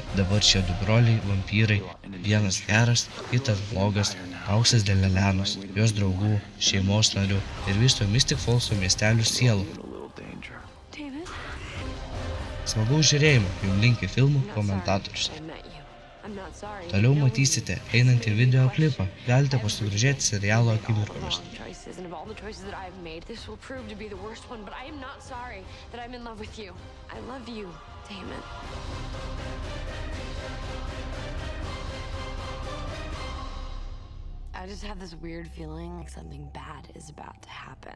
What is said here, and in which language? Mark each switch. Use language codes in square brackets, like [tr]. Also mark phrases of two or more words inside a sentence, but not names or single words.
[lt] Dabar šie du broliai vampyrai, vienas geras, kitas blogas, auksas dėl Elenos, jos draugų, šeimos narių ir viso Mystic Fallso miestelių sielų. Smagaus žiūrėjimo, jums linki filmų komentatorius. Toliau matysite einantį video klipą, galite pasigrožėti serialo akimirkomis. [en] I just have this weird feeling like something bad is about to happen.